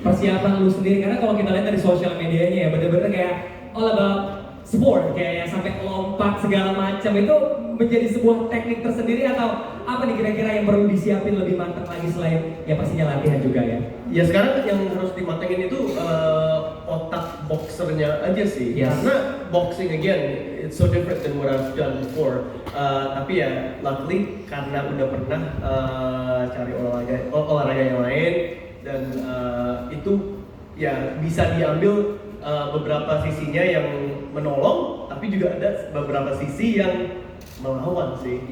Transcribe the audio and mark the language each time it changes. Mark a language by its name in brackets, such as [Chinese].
[Indonesian] Persiapan lu sendiri, karena kalau kita lihat dari sosial medianya ya benar-benar kayak [English] all about sport, [Indonesian] kayak yang sampai lompat segala macam, itu menjadi sebuah teknik tersendiri atau apa nih kira-kira yang perlu disiapin lebih matang lagi selain ya pastinya latihan juga ya? Ya sekarang yang harus dimatengin itu otak boxernya aja sih. [English] Yes. Karena boxing again it's so different than what I've done before. [Indonesian] Tapi ya luckily karena udah pernah cari olahraga yang lain, dan itu ya bisa diambil beberapa sisinya yang menolong, tapi juga ada beberapa sisi yang melawan sih.